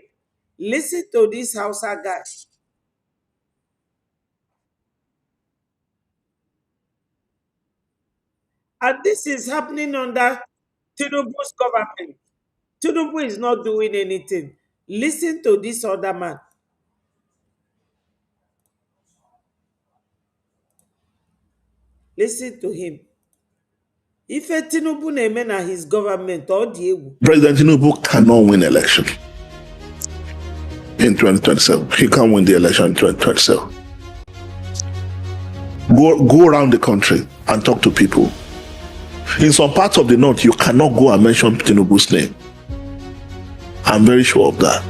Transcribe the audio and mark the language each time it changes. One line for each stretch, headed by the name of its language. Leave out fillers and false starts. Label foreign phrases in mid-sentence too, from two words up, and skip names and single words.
English: Listen to this Hausa guy. And this is happening under Tinubu's government. Tinubu is not doing anything. Listen to this other man. Listen to him. If a Tinubu
Igbo: na-eme na
English: his government or
Igbo: dị egwu.
English: President Tinubu cannot win election in 2027. He can't win the election in 2027. Go around the country and talk to people. In some parts of the north, you cannot go and mention Tinubu's name. I'm very sure of that.